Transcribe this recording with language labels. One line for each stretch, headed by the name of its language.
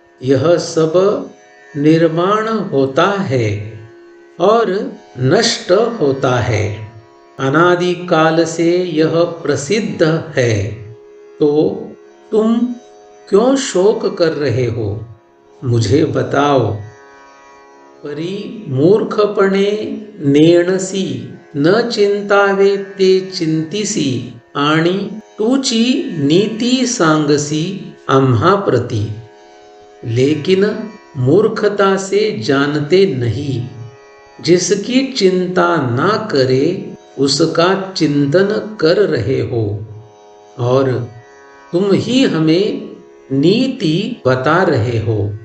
Hindi: यह सब निर्माण होता है और नष्ट होता है, अनादि काल से यह प्रसिद्ध है, तो तुम क्यों शोक कर रहे हो, मुझे बताओ।
Marathi: परी मूर्खपणे नेणसी, न चिंतावे ते चिंतिसी, आणि तूची नीति सांगसी आम्हा प्रति।
Hindi: लेकिन मूर्खता से जानते नहीं, जिसकी चिंता ना करे उसका चिंतन कर रहे हो, और तुम ही हमें नीति बता रहे हो।